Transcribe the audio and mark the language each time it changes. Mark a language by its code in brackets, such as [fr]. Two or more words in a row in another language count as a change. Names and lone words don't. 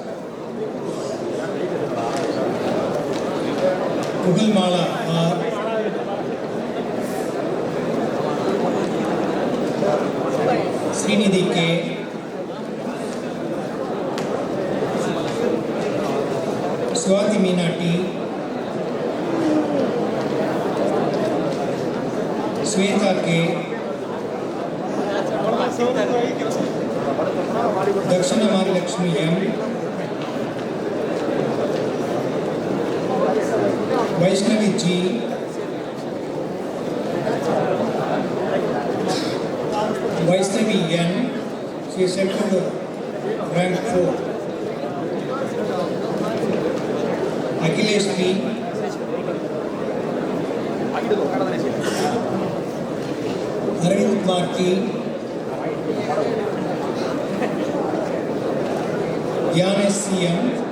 [en] Kugalmala R. Srinidhi K. Swati Meena T. Sweta K. Dakshina Mahalakshmi M. Vaishnavi G. Vaishnavi N. She is secured rank 4. Akhilesh P. Arvind Kumar T. Gyanesh C.M.